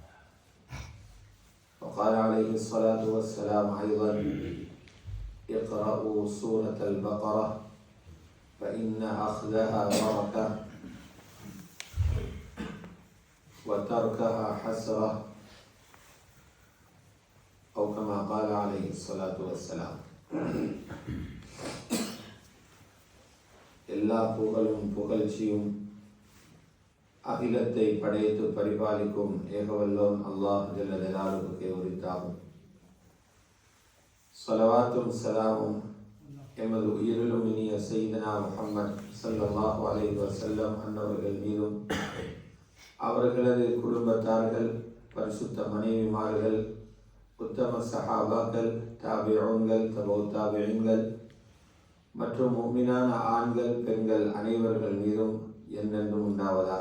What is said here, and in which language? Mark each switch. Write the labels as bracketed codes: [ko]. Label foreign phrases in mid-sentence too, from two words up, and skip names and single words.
[ar] وقال عليه الصلاة والسلام أيضا: اقرأوا سورة البقرة فإن أخذها بركة وتركها حسرة، أو كما قال عليه الصلاة والسلام. [ta] எல்லா புகழும் புகழ்ச்சியும் அகிலத்தை படைத்து பரிபாலிக்கும் ஏகவல்லோன் [ar] الله جل جلاله [ta] உரித்தாகும். ஸலவாத்தும் ஸலாமும் எமது உயிரிலும் இனிய [ar] سيدنا محمد صلى الله عليه وسلم [ta] அன்னவர்கள் மீதும், அவர்களது குடும்பத்தார்கள், பரிசுத்த மனைவிமார்கள், உத்தம சஹாபாக்கள், தாபிஊன்கள், தபவு தாபிஈன்கள் மற்றும் முஃமினான ஆண்கள் பெண்கள் அனைவர்கள் மீதும் என்றென்றும் உண்டாவதாக.